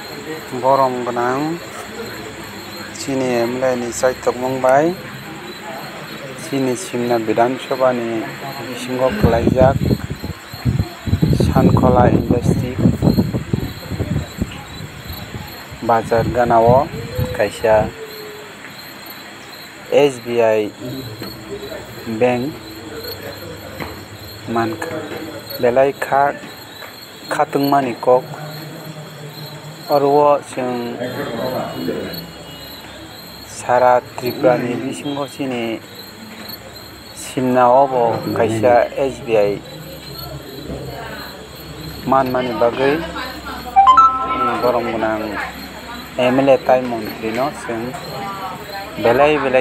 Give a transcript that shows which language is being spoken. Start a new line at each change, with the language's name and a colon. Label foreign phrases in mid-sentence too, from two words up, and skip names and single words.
Kok Borok: Borom gonang chini emlani saitok mongbai chini simna Bidhan Sabha ni bisingo khlaijak Sankhola Industry Bazar ganao kaisa SBI Bank mankha belai khatungmani kok oro जों सारा त्रिपुरा नि बिसिङाव सिनि सिमनायाव कायसा SBI मानमानि बागै गरम गोनां MLA ताइ मन्त्रि न जों बेलाय